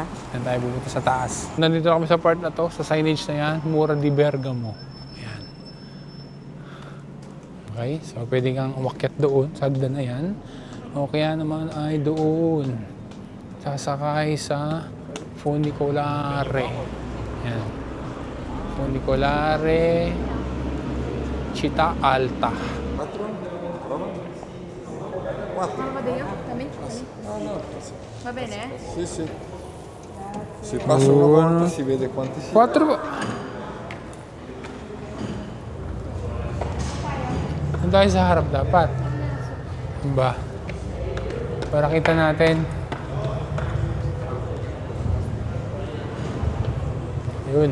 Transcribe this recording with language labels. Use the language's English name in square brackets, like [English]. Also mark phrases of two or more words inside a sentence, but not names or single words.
[Filipino] Yan tayo pupunta sa taas. Nandito kami sa part na to, sa signage na yan, Mura di Bergamo. Yan. Okay, so pwede kang umakyat doon sa hagdan na yan. O kaya naman ay doon. Sasakay sa funiculare. Yan. Funiculare Città Alta. [Italian] Va bene? Sì, sì. Si passa una volta si vede quanti si... 4. [Filipino] Doon tayo sa harap dapat. Ba? Para kita natin. Yun.